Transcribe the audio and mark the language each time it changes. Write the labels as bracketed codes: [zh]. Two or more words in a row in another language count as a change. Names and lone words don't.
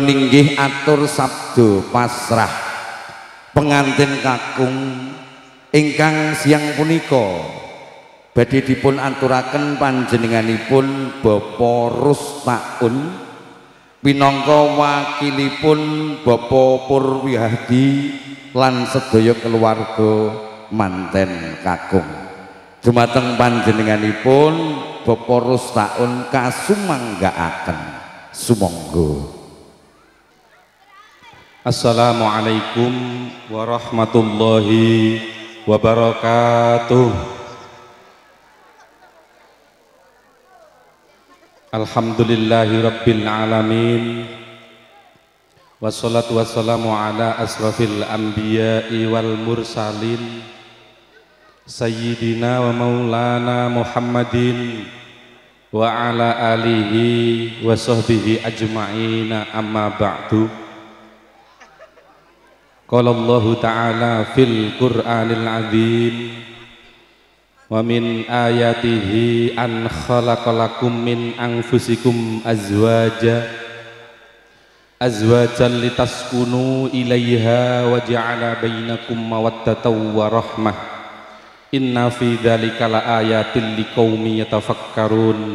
[jv] inggih atur sabda pasrah pengantin kakung ingkang siang punika badhe dipun aturaken panjenenganipun Bapak Rustaun minangka wakilipun Bapak Purwihadi lan sedaya keluarga manten kakung. Dumateng panjenenganipun Bapak Rustaun kasumanggaaken sumangga. [ar] السلام عليكم ورحمة الله وبركاته. الحمد لله رب العالمين. والصلاة والسلام على أشرف الأنبياء والمرسلين سيدنا ومولانا محمد وعلى آله وصحبه أجمعين أما بعد. قال الله تعالى في القرآن العظيم ومن آياته أن خلق لكم من أنفسكم أزواجا لتسكنوا إليها وجعل بينكم مودة ورحمة إن في ذلك لآيات لقوم يتفكرون.